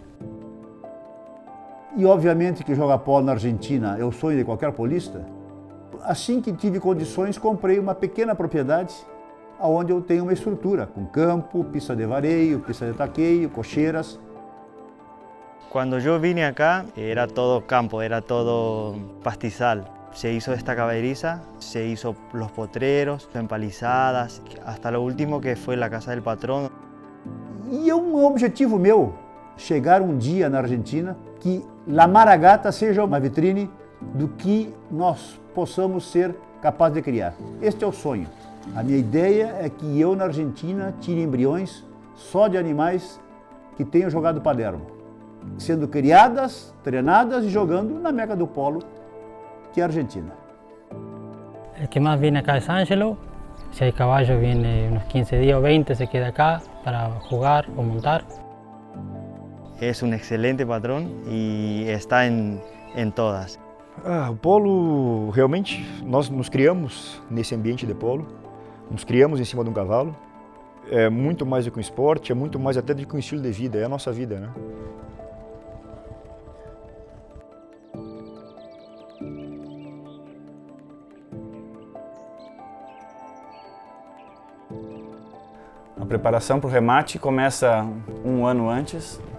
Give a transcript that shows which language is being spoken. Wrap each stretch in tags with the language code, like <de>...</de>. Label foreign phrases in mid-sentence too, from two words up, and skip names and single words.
<pt>E obviamente que jogar polo na Argentina é o sonho de qualquer polista. Assim que tive condições, comprei uma pequena propriedade onde eu tenho uma estrutura, com campo, pista de vareio, pista de taqueio, cocheiras. Quando eu vim acá, era todo campo, era todo pastizal.</pt> <es>Se hizo esta caberiza, se hizo los potreros, empalizadas, hasta lo último que fue la casa del patrón.</es> <pt>E é um objetivo meu, chegar um dia na Argentina que La Maragata seja uma vitrine do que nós possamos ser capazes de criar. Este é o sonho. A minha ideia é que eu na Argentina tire embriões só de animais que tenham jogado Palermo, sendo criadas, treinadas e jogando na Meca do Polo, que é a Argentina.</pt> <es>El que más viene acá es Ángelo. Si hay caballo viene unos 15 días o 20, se queda acá para jugar o montar. Es un excelente patrón y está en todas.</es> <pt>O polo, realmente, nós nos criamos nesse ambiente de polo, nos criamos em cima de um cavalo. É muito mais do que um esporte, é muito mais até do que um estilo de vida, é a nossa vida, né? A preparação para o remate começa um ano antes.</pt>